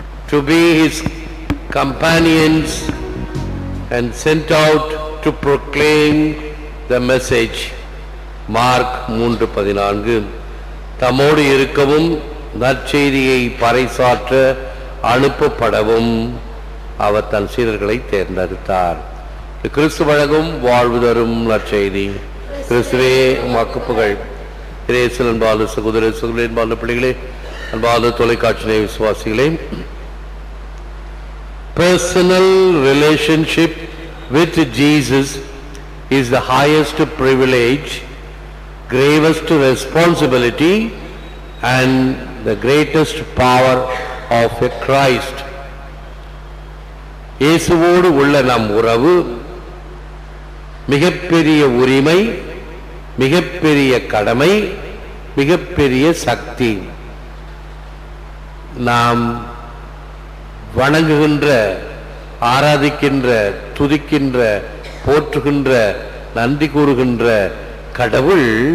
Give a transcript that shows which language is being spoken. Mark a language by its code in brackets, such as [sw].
[en] to be his companions and sent out to proclaim the message. [ta] Mark 3:14. தம்மோடு இருக்கவும் நற்செய்தியை பறைசாற்ற அனுப்பப்படவும் அவர் தன் சீடர்களை தேர்ந்தெடுத்தார். கிறிஸ்து வழங்கும் வாழ்வு தரும் நற்செய்தி. கிறிஸ்துவே உமக்கு புகழ். இயேசுவின் அன்பான சகோதர சகோதரிகளே, அன்பான பிள்ளைகளே, அன்பான தொலைக்காட்சி விசுவாசிகளே, [en] personal relationship with Jesus is the highest privilege, gravest responsibility and the greatest power of a Christ. [ta] இயேசுவோடு உள்ள நம் உறவு மிகப்பெரிய உரிமை, மிகப்பெரிய கடமை, மிகப்பெரிய சக்தி. நாம் வணங்குகின்ற, ஆராதிக்கின்ற, துதிக்கின்ற, போற்றுகின்ற, நன்றி கூறுகின்ற கடவுள்